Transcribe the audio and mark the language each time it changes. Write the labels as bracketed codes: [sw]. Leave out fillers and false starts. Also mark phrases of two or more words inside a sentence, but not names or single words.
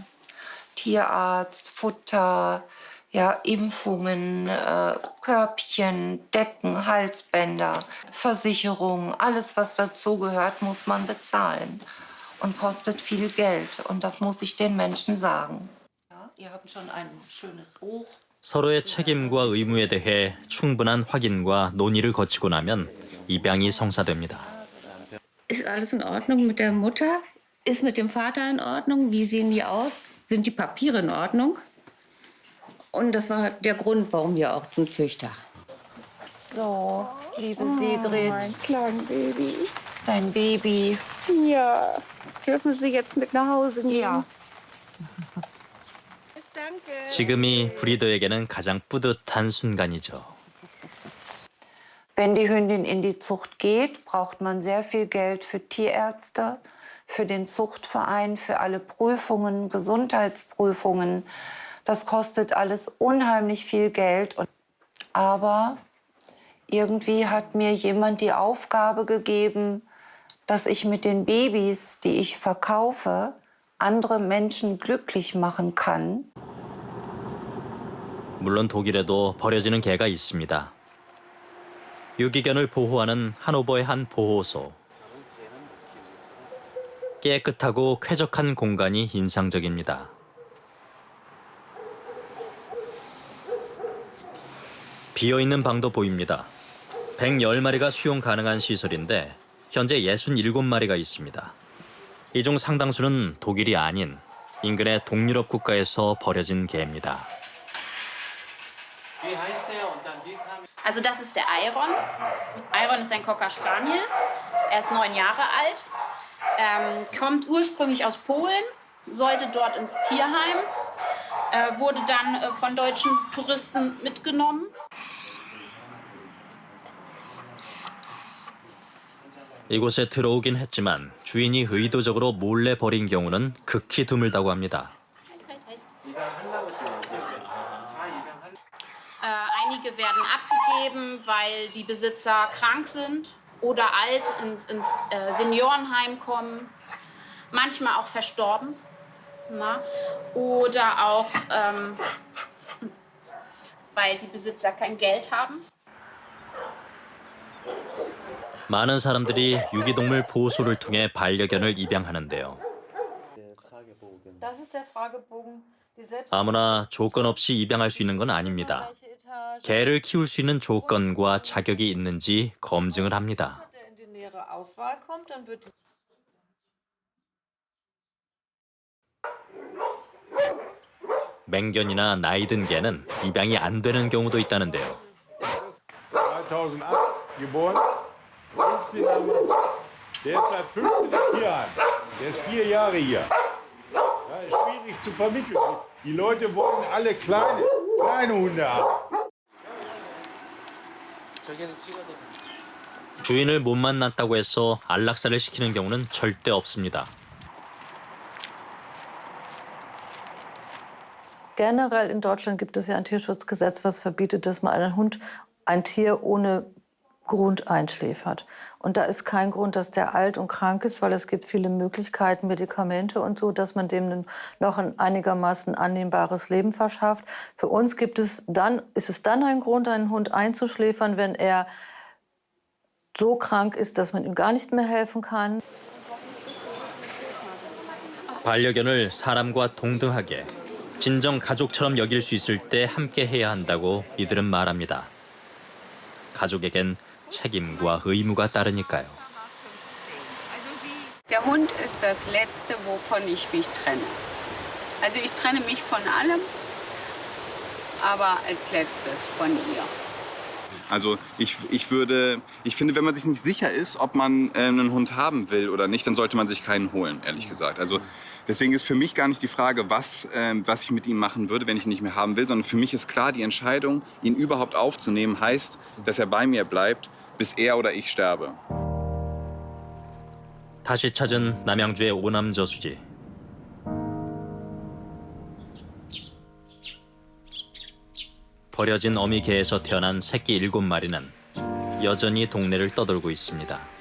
[de] Tierarzt, Futter, ja, Impfungen, Körbchen, Decken, Halsbänder, Versicherung, alles, was dazugehört, muss man bezahlen und kostet viel Geld. Und das muss ich den Menschen sagen. Ja, ihr habt schon ein schönes Buch. [ko] 서로의 책임과 의무에 대해 충분한 확인과 논의를 거치고 나면 입양이 성사됩니다. [de] Ist alles in Ordnung mit der Mutter? Ist mit dem Vater in Ordnung? Wie sehen die aus? Sind die Papiere in Ordnung? Und das war der Grund, warum wir auch zum Züchter. So, liebe Sigrid. Mein kleines Baby. Dein Baby. Ja. Dürfen Sie jetzt mit nach Hause nehmen? Ja. [ko] 지금이 브리더에게는 가장 뿌듯한 순간이죠. [de] Wenn die Hündin in die Zucht geht, braucht man sehr viel Geld für Tierärzte, für den Zuchtverein, für alle Prüfungen, Gesundheitsprüfungen. Das kostet alles unheimlich viel Geld. Aber irgendwie hat mir jemand die Aufgabe gegeben, dass ich mit den Babys, die ich verkaufe, andere Menschen glücklich machen kann. [ko] 물론 독일에도 버려지는 개가 있습니다. 유기견을 보호하는 하노버의 한 보호소. 깨끗하고 쾌적한 공간이 인상적입니다. 비어있는 방도 보입니다. 110마리가 수용 가능한 시설인데 현재 67마리가 있습니다. 이 중 상당수는 독일이 아닌 인근의 동유럽 국가에서 버려진 개입니다. [de] Also das ist der Iron. Iron ist ein Cocker Spaniel. Er ist 9 Jahre alt, kommt ursprünglich aus Polen, sollte dort ins Tierheim, wurde dann von deutschen Touristen mitgenommen. [ko] 이곳에 들어오긴 했지만 주인이 의도적으로 몰래 버린 경우는 극히 드물다고 합니다. [de] Einige werden abgegeben, weil die Besitzer krank sind oder alt ins Seniorenheim kommen. Manchmal auch verstorben. Na? Oder auch, weil die Besitzer kein Geld haben. [ko] 많은 사람들이 유기동물 보호소를 통해 반려견을 입양하는데요. [de] Das ist der Fragebogen. [ko] 아무나 조건 없이 입양할 수 있는 건 아닙니다. 개를 키울 수 있는 조건과 자격이 있는지 검증을 합니다. 맹견이나 나이 든 개는 입양이 안 되는 경우도 있다는데요. [de] 2008 geboren, 15 Jahre. Der ist seit 15 im Tierheim. Der ist 4 Jahre hier. Ja, ist schwierig zu vermitteln. Die Leute wollen alle kleine Hunde haben. [ko] 주인을 못 만났다고 해서 안락사를 시키는 경우는 절대 없습니다. [de] Generell in Deutschland gibt es ja ein Tierschutzgesetz, was verbietet, dass man ein Tier ohne Grund einschläfert. Und da ist kein Grund, dass der alt und krank ist, weil es gibt viele Möglichkeiten, Medikamente und so, dass man dem noch ein einigermaßen annehmbares Leben verschafft. Für uns ist es dann ein Grund, einen Hund einzuschläfern, wenn er so krank ist, dass man ihm gar nicht mehr helfen kann. [ko] 반려견을 사람과 동등하게 진정 가족처럼 여길 수 있을 때 함께 해야 한다고 이들은 말합니다. 가족에겐 책임과 의무가 따르니까요. [de] Der Hund ist das Letzte, wovon ich mich trenne. Also ich trenne mich von allem, aber als Letztes von ihr. Also ich finde, wenn man sich nicht sicher ist, ob man einen Hund haben will oder nicht, dann sollte man sich keinen holen, ehrlich gesagt. Also deswegen ist für mich gar nicht die Frage, was ich mit ihm machen würde, wenn ich ihn nicht mehr haben will, sondern für mich ist klar, die Entscheidung, ihn überhaupt aufzunehmen, heißt, dass er bei mir bleibt, bis er oder ich sterbe. [ko] 다시 찾은 남양주의 오남 저수지. 버려진 어미 개에서 태어난 새끼 7마리는 여전히 동네를 떠돌고 있습니다.